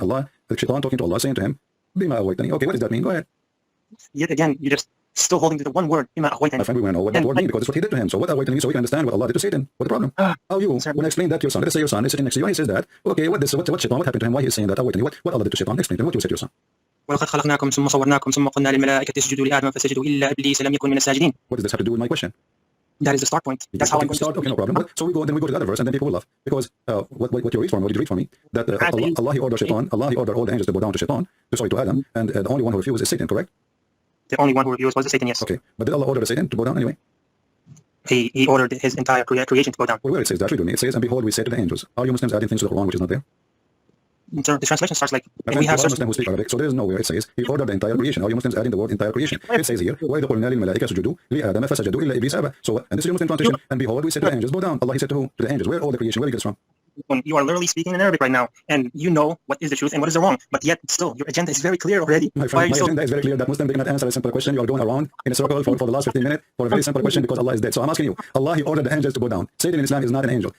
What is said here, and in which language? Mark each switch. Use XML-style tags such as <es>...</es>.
<en>Allah, the Shaitan talking to Allah, saying to him,</en> <ar>Bima awaytani.</ar> <en>Okay, what does that mean? Go ahead. Yet again, you're just still holding to the one word.</en> <ar>Bima awaytani.</ar> <en>My friend, we want to know what that word means because it's what he did to him. So what awaytani means so we can understand what Allah did to Satan. What's the problem? How you, when I explain that to your son, let us say your son is sitting next to you and he says that, okay, what Shaitan, what happened to him? Why he's saying that awaytani? What Allah did to Shaitan? Explain to him what you said to your son.</en> <ar>ولقد خلقناكم ثم صورناكم ثم قلنا للملائكة اسجدوا لآدم فسجدوا إلا إبليس لم يكن من الساجدين.</ar> <en>What does this have to do with my question? That is the start point. That's how I'm going to start. Okay, no problem. So we go to the other verse, and then people will laugh because what you read from me, what did you read from me? That Allah he ordered Shaitan, Allah he ordered all the angels to bow down to Shaitan, to Adam, and the only one who refused is Satan, correct? The only one who refused was the Satan, yes. Okay, but did Allah order the Satan to bow down anyway? He ordered his entire creation to bow down. Well, where it says that, read with me. It says, and behold, we say to the angels. Are you Muslims adding things to the Quran which is not there? Sir, the translation starts like we have Muslims who speak Arabic, so there is nowhere it says he ordered the entire creation. Are you Muslims adding the word entire creation?</en> <ar>It says here, وَإِذْ قُلْنَا لِلْمَلَائِكَةِ اسْجُدُوا لِآدَمَ فَسَجَدُوا إِلَّا إِبْلِيسَ أَبَى.</ar> <en>So, and this is your Muslim translation. And behold, we said to the angels, bow down. Allah, he said to who? To the angels. Where all the creation? Where do you get this from? You are literally speaking in Arabic right now, and you know what is the truth and what is the wrong, but yet still, your agenda is very clear already. My friend, my agenda is very clear that Muslims cannot answer a simple question. You are going around in a circle for the last 15 minutes for a very simple question because Allah is dead. So I'm asking you, Allah, he ordered the angels to bow down. Satan in Islam is not an angel.</en>